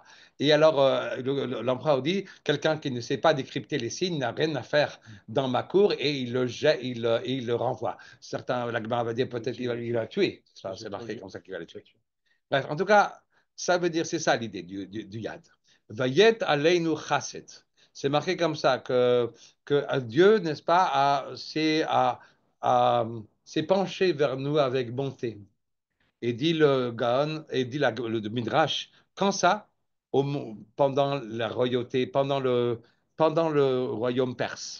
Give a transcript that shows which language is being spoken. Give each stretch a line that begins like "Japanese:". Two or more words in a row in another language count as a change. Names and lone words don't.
French: Et alors, l'empereur dit, quelqu'un qui ne sait pas décrypter les signes n'a rien à faire dans ma cour, et il le jette, il le renvoie. Certains, la Gemara va dire, peut-être il va le tuer. C'est marqué comme ça qu'il va le tuer. Bref, en tout cas, ça veut dire, c'est ça l'idée du yad.
Hebrew: ויט עלינו חסד.
French: C'est marqué comme ça que Dieu, n'est-ce pas, s'est penché vers nous avec bonté. Et dit le Gaon, et dit le Midrash, quand ça, pendant la royauté, pendant le royaume perse.